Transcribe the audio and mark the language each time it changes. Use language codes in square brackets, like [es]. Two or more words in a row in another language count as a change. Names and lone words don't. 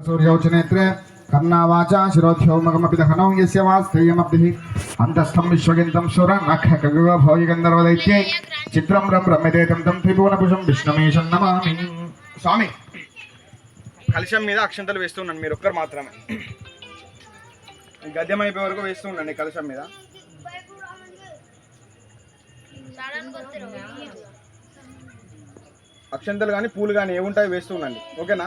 [sa] सूर्योचनेत्रे कर्णावाचा शिरोध्योमकमपि दहनौ यस्य वास्थेयमब्धिः अन्तस्थं विश्वगिन्तं सुरनखगभोगिगन्धर्वदैत्ये चित्रं रम्यते तं त्रिभुवनभुजं विष्णुमीशं नमामि। [te] స్వామి కలశం మీద అక్షంతలు వేస్తూ ఉన్నాను, మీరు ఒక్కరు మాత్రమే. గద్యం అయిపోయే వరకు వేస్తూ ఉండండి కలశం మీద. అక్షంతలు కానీ పూలు కానీ ఏముంటాయి వేస్తూ ఉండండి, ఓకేనా?